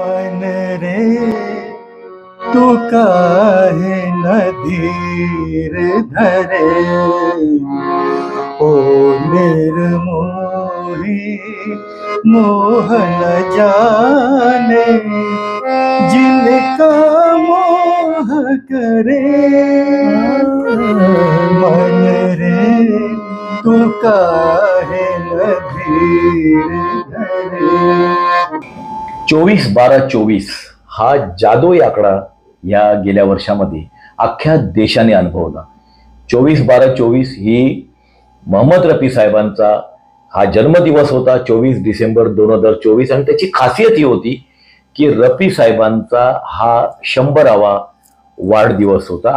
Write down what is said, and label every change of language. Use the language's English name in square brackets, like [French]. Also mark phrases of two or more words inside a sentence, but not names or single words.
[Hindi] मन रे तू काहे न धीर धरे, ओ निर्मोही मोह न जाने जिनका मोह करे। मन रे तू काहे न धीर धरे। [Marathi] 24/12/24 हा जादुई आकडा या गेल्या वर्षामध्ये अख्ख्या देशाने अनुभवला. 24/12/24 ही मोहम्मद रफी साहेबांचा हा जन्मदिवस होता, 24 डिसेंबर 2024. आणि त्याची खासियत ही होती की रफी साहेबांचा हा 100वा वाढदिवस होता.